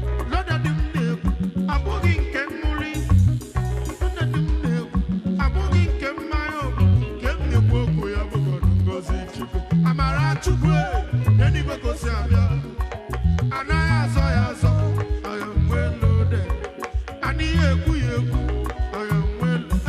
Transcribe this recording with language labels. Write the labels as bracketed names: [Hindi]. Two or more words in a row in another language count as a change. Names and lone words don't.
[Igbo] Lọdọ dị m na-ekwu, abụghị nke mmụrị. Lọdọ dị m na-ekwu, abụghị nke mmanya ọkụ. Nke m na-ekwu okwu ya bụ God, ngọzi Chukwu. Amara Chukwu, eh, eluigwe ka o si abịa. Anaghị azọ ya azọ, [English] I am well loaded. [Igbo] Anaghị ekwu ya ekwu, [English] I am well,